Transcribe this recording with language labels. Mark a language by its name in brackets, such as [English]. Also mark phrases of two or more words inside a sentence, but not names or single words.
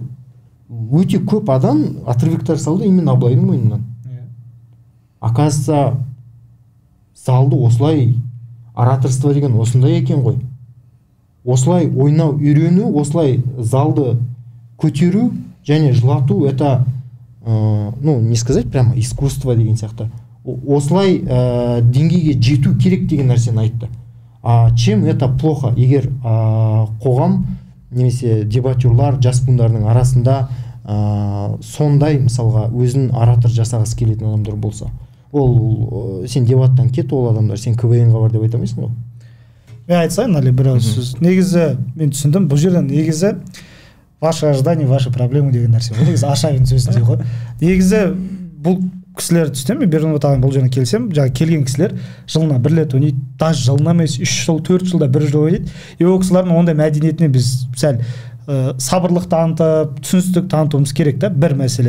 [Kazakh] Өте көп адам отрывектар салды именно Абылайдың ойынынан. Оказывается, залды осылай, ораторство деген осындай екен ғой. Осылай ойнау үйрену, осылай залды көтеру және жылату, [Russian] это ну не сказать прямо искусство [Kazakh] деген сияқты осылай деңгейге жету керек деген нәрсені айтты. [Russian] Чем это плохо? [Kazakh] Егер қоғам немесе дебатерлар жас буындардың арасында сондай мысалға өзін оратор жасағысы келетін адамдар болса, ол сен дебаттан кет, ол адамдар сен КВН-ға бар деп айта алмайсың ғой. Мен айтсайын әлі бір ауыз сөз. Негізі мен түсіндім, бұл жерден негізі [Russian] ваши ожидания, ваши проблемы [Kazakh] деген нәрсе. Ол негізі Ашавин сөзінде ғой. Негізі бұл кісілер түсінемін, мен Бердімбет ағамен бұл жеріне келсем, жаңа келген кісілер жылына бір рет ойнайды, даже жылына емес 3 жыл 4 жылда бір жыл ойнайды. Ол кісілердің ондай мәдениетіне біз сәл сабырлық танытып, түсіністік танытуымыз керек та, бір мәселе.